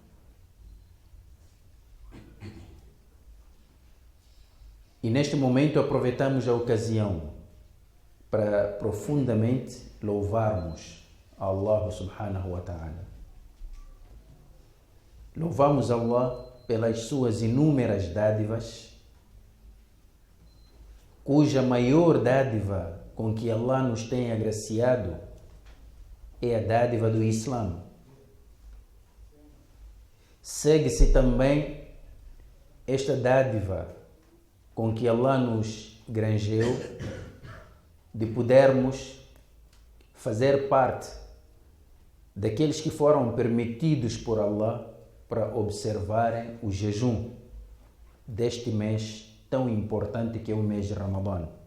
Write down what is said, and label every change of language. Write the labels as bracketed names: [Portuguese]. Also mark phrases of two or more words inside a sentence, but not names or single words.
[Portuguese] E neste momento aproveitamos a ocasião para profundamente louvarmos a [Arabic] الله سبحانه وتعالى. [Portuguese] Louvamos Allah pelas suas inúmeras dádivas, cuja maior dádiva com que Allah nos tem agraciado é a dádiva do Islã. Segue-se também esta dádiva com que Allah nos granjeou de podermos fazer parte daqueles que foram permitidos por Allah para observarem o jejum deste mês tão importante que é o mês de Ramadã.